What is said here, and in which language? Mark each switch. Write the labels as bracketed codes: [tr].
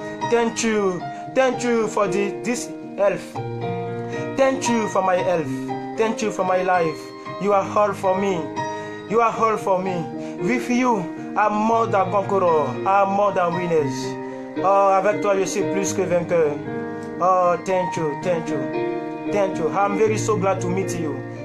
[en] Thank you for this health. Thank you for my health. Thank you for my life. You are all for me. You are all for me. With you, I'm more than conqueror. I'm more than winners. [fr] Oh, avec toi, je suis plus que vainqueur. [en] Oh, thank you, thank you, thank you. I'm very so glad to meet you.